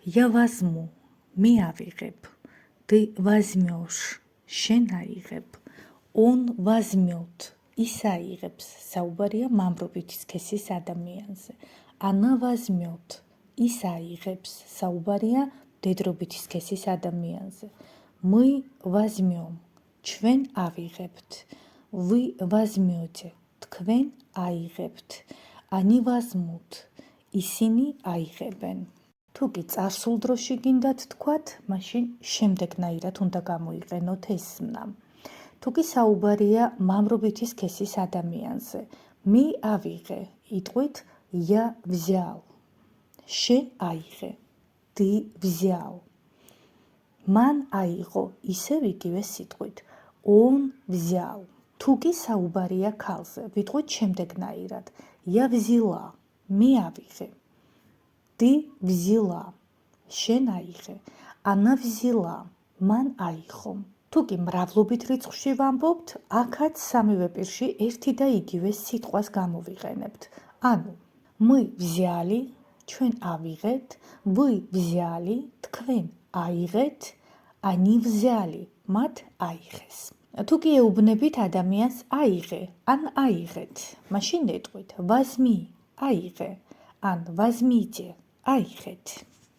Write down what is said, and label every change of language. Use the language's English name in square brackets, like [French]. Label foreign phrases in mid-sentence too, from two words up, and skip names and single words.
[Russian] Я возьму, [Georgian] მე ავიღებ. [Russian] Ты возьмешь, [Georgian] შენ აიღებ. [Russian] Он возьмет, [Georgian] ის აიღებს. საუბარია მამრობითი სქესის ადამიანზე. [Russian] Она возьмет, [Georgian] ის აიღებს. საუბარია მდედრობითი სქესის ადამიანზე. [Russian] Мы возьмем, [Georgian] ჩვენ ავიღებთ. [Russian] Вы возьмете, [Georgian] თქვენ აიღებთ. [Russian] Они возьмут, [Georgian] ისინი აიღებენ. თუ კი წარსულ დროში გინდათ თქვათ, მაშინ შემდეგნაირად უნდა გამოიყენოთ ეს ზმნა. თუ კი საუბარია მამრობითი სქესის ადამიანზე, მე ავიღე, იტყვით [Russian] я взял. [Georgian] შენ აიღე, [Russian] ты взял. [Georgian] მან აიღო, ისევ იგივე სიტყვით, [Russian] он взял. [Georgian] თუ კი საუბარია ქალზე, ვიტყვით შემდეგნაირად, [Russian] я взяла, [Georgian] მე ავიღე. [Russian] Ты взяла, [Georgian] შენ აიღე. [Russian] Она взяла, [Georgian] მან აიღო. თუ კი მრავლობით რიცხვში ვამბობთ, აქაც სამივე პირში ერთი და იგივე სიტყვას გამოვიყენებთ. ანუ, [Russian] мы взяли, [Georgian] ჩვენ ავიღეთ, [Russian] вы взяли, [Georgian] თქვენ აიღეთ, [Russian] они взяли, [Georgian] მათ აიღეს. თუ კი ეუბნებით ადამიანს აიღე, ან აიღეთ, მაშინ ეტყვით возьми, აიღე, ან возьмите, აიღეთ.